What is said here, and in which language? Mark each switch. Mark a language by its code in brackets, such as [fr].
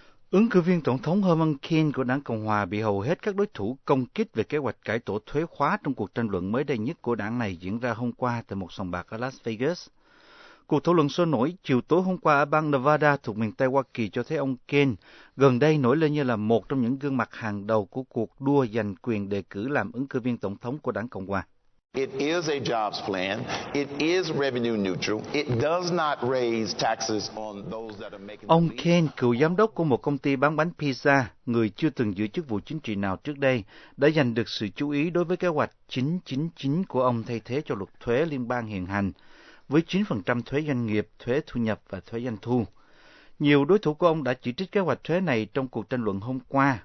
[vi] Ứng cử viên tổng thống Herman Cain của đảng Cộng Hòa bị hầu hết các đối thủ công kích về kế hoạch cải tổ thuế khóa trong cuộc tranh luận mới đây nhất của đảng này diễn ra hôm qua tại một sòng bạc ở Las Vegas. Cuộc thảo luận sôi nổi chiều tối hôm qua ở bang Nevada thuộc miền Tây Hoa Kỳ cho thấy ông Cain gần đây nổi lên như là một trong những gương mặt hàng đầu của cuộc đua giành quyền đề cử làm ứng cử viên tổng thống của đảng Cộng Hòa. [en] It is a jobs plan. It is revenue neutral. It does not raise taxes on those that are making. [vi] Ông Cain, cựu giám đốc của một công ty bán bánh pizza, người chưa từng giữ chức vụ chính trị nào trước đây, đã giành được sự chú ý đối với kế hoạch 999 của ông thay thế cho luật thuế liên bang hiện hành, với 9% thuế doanh nghiệp, thuế thu nhập và thuế doanh thu. Nhiều đối thủ của ông đã chỉ trích kế hoạch thuế này trong cuộc tranh luận hôm qua.